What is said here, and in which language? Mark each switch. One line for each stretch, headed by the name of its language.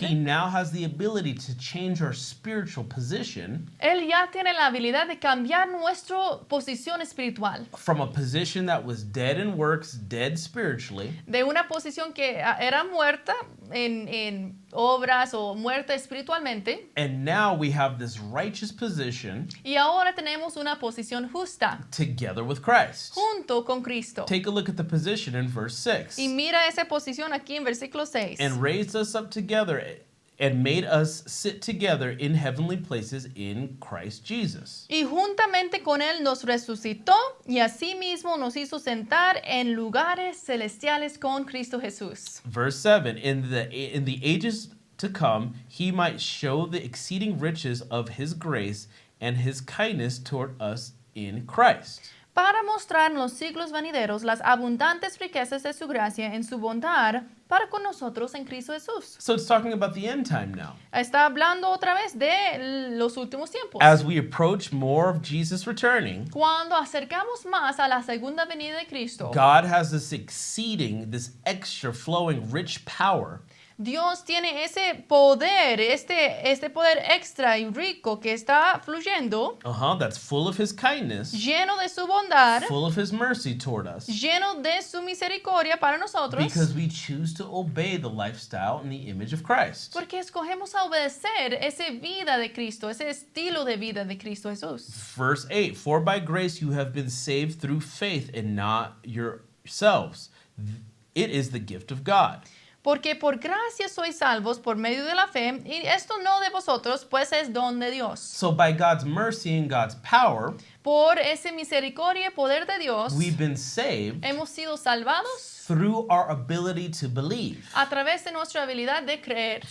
English: he now has the ability to change our spiritual position
Spanish: Él ya tiene la habilidad de cambiar nuestra posición espiritual.
English: from a position that was dead in works, dead spiritually,
Spanish: De una posición que era muerta en obras o muerta espiritualmente.
English: and now we have this righteous position
Spanish: Y ahora tenemos una posición justa
English: together with Christ.
Spanish: junto con Cristo.
English: Take a look at the position in verse 6.
Spanish: Y mira esa posición aquí en versículo 6.
English: And raised us up together and made us sit together in heavenly places in Christ Jesus.
Spanish: Y juntamente con Él nos resucitó y asimismo nos hizo sentar en lugares celestiales con Cristo Jesús.
English: Verse 7, in the ages to come, he might show the exceeding riches of his grace and his kindness toward us in Christ.
Spanish: Para mostrar en los siglos venideros las abundantes riquezas de su gracia en su bondad para con nosotros en Cristo Jesús.
English: So it's talking about the end time now.
Spanish: Está hablando otra vez de los últimos tiempos.
English: As we approach more of Jesus returning,
Spanish: Cuando acercamos más a la segunda venida de Cristo,
English: God has this exceeding, this extra flowing rich power
Spanish: Dios tiene ese poder, este poder extra y rico que está fluyendo,
English: That's full of his kindness,
Spanish: lleno de su bondad,
English: full of his mercy toward us.
Spanish: lleno de su misericordia para nosotros,
English: Because we choose to obey the lifestyle and the image of Christ.
Spanish: porque escogemos a obedecer esa vida de Cristo, ese estilo de vida de Cristo Jesús.
English: Verse 8, for by grace you have been saved through faith and not yourselves. It is the gift of God.
Spanish: Porque por gracia sois salvos por medio de la fe, y esto no de vosotros, pues es don de Dios.
English: So by God's mercy and God's power,
Spanish: Por ese misericordia y poder de Dios,
English: we've been saved
Spanish: hemos sido salvados
English: through our ability to believe,
Spanish: a través de nuestra habilidad de creer,